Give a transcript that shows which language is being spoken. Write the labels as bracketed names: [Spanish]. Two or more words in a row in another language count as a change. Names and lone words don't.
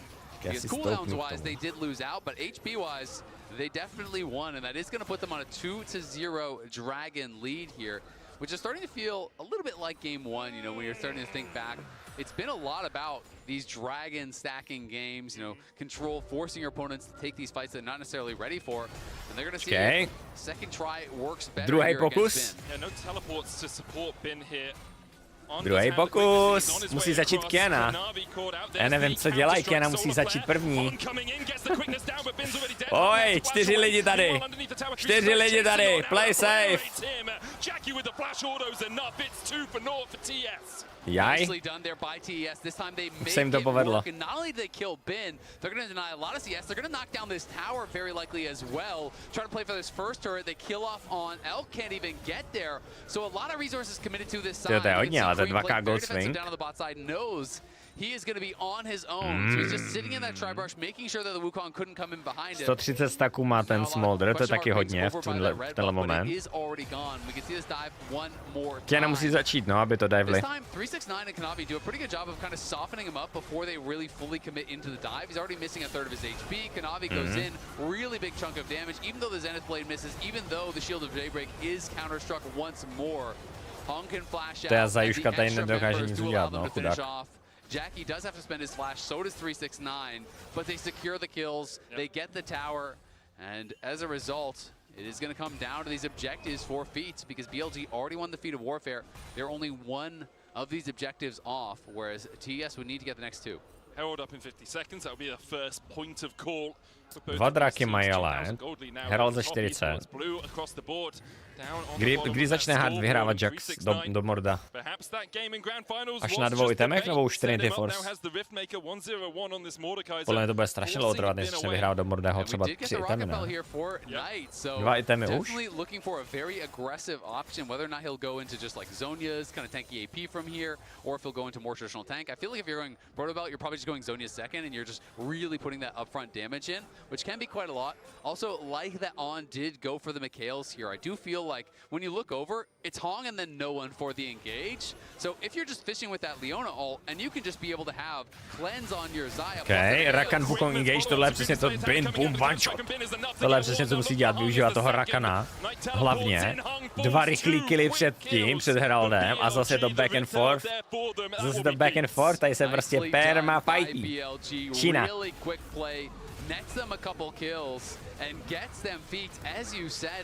[English] Because cooldowns-wise, they did lose out, but HP-wise, they definitely won, and that is going to put them on a 2-0 Dragon lead here, which is starting to feel a little bit like Game 1, you know, when you're starting to think back. It's been a lot about these Dragon stacking games, you know, control, forcing your opponents to take these fights that they're not necessarily ready for. And they're going to see if second try works better [Czech] Druhý [English] here [Czech] pokus. [English] against Bin. Yeah, no teleports to support Bin here. [Czech] Druhý pokus. Musí začít Kiana. Já nevím, co dělají, Kiana musí začít první. Oj, 4 lidi tady. 4 lidi tady. [English] Play safe. [Czech] Jaj. Už se jim to povedlo. [English] Not only did they kill Bin, they're going to deny a lot of CS. They're going to knock down this tower very likely as well. Try to play for this first turret. They kill off on Elk, can't even get there. So a lot of resources committed to this side. [Czech] To je hodně, ale to je 2K [English] gold swing. Down on the bot side knows he is going to be on his own. So he's just sitting in that tri-brush, making sure that the Wukong couldn't come in behind him. [Czech] 130 staků má ten Smolder, to je taky hodně v tenhle moment. Kiana musí začít, no, aby to diveli. [English] This time, 369 and Kanavi do a pretty good job of kind of softening him up before they really fully commit into the dive. He's already missing a third of his HP. Kanavi goes in, really big chunk of damage, even though the Zenith Blade misses, even though the Shield of Daybreak is counter-struck once more. Hong can flash out. [Czech] Ta zajuška tady nedokáže nic udělat, no, chudák. [English] Jackie does have to spend his flash, so does 369, but they secure the kills, they get the tower, and as a result, it is going to come down to these objectives for feats, because BLG already won the feat of warfare. They're only one of these objectives off, whereas TES would need to get the next two. Herald up in 50 seconds, that will be the first point of call. [Czech] 2 draky mají ale. Herald za 40. Kdy začne hard vyhrávat Jax do Morda? Až na 2 itemech nebo už Trinity Force? Podle mě to bude strašně dlouho trvat, než se vyhrál do Morda třeba 3 itemy, ne? 2 itemy už? [English] Looking for a very aggressive option, whether or not he'll go into just like Zhonya's kind of tanky AP from here, or if he'll go into more traditional tank. I feel like if you're going Proto Belt, you're probably just going Zhonya's second, and you're just really putting that upfront damage in, which can be quite a lot. Also, like that On did go for the Mikhails here. I do feel like when you look over, it's Hong and then no one for the engage. So if you're just fishing with that Leona ult, and you can just be able to have cleanse on your Xayah. Okay, Rakan Wukong engage, [Czech] tohle je přesně to Bin, boom, [English] one shot. [Czech] Tohle je přesně co musí dělat, využívat toho Rakana. Hlavně 2 rychlý killy předtím, před Heraldem, a zase to [English] back and forth. [Czech] Zase to [English] back and forth, [Czech] tady se prostě perma fightí. Čína. [English] Nets them a couple kills and gets them feats, as you said.